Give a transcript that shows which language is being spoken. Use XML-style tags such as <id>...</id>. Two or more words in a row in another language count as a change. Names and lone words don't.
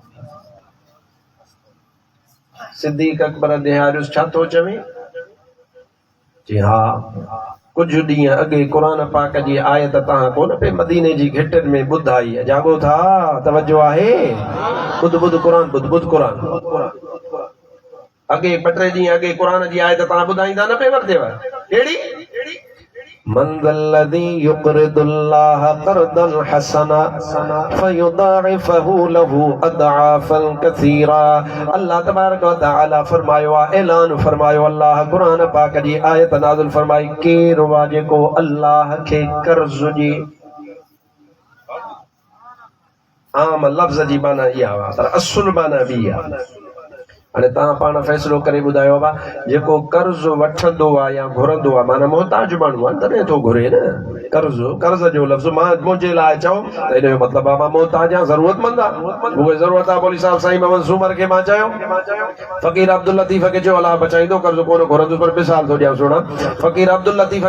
<sd>सिद्दीक़ अकबर देहारियुस छा थो चवे जी हाँ कुछ ॾींहं अॻे क़ुरान पाक जी आयत तव्हां कोन पे मदीने जी घिटनि में ॿुधाई जागो था तवज्जो आहे ॿुध क़ुरान अॻे ॿ टे ॾींहं अॻे क़ुरान जी आयत तव्हां ॿुधाईंदा न पे वरतेव कहिड़ी</sd> <ar>من ذا الذي يقرض الله قرضا حسنا فيضاعفه له اضعافا كثيرا الله تبارك وتعالى</ar> <sd>फरमायो आहे ऐलान फरमायो अल्लाह क़ुरान पाक जी आयत नाज़िल फरमाई केरु आहे जेको अल्लाह खे कर्ज़ जी आम लफ़्ज़ जी माना इहा आहे पर असुल माना ॿी आहे। हाणे तव्हां पाण फ़ैसिलो करे ॿुधायो आहे जेको कर्ज़ वठंदो आहे या घुरंदो आहे माना मोहताज माण्हू आहे तॾहिं थो घुरे न कर्ज़ जो लफ़्ज़ मां मुंहिंजे लाइ चओ त इन जो मतिलबु आहे मां मोहताज आहियां ज़रूरतमंद आहे मूंखे ज़रूरत आहे मौलवी साहिब साईं मोहम्मद सूमर खे मां चयो फ़क़ीर अब्दुल लतीफ़ खे चयो अलाह बचाईंदो कर्ज़ कोन घुरंदो पर मिसाल थो ॾियां सुणा फ़क़ीर अब्दुल लतीफ़</sd>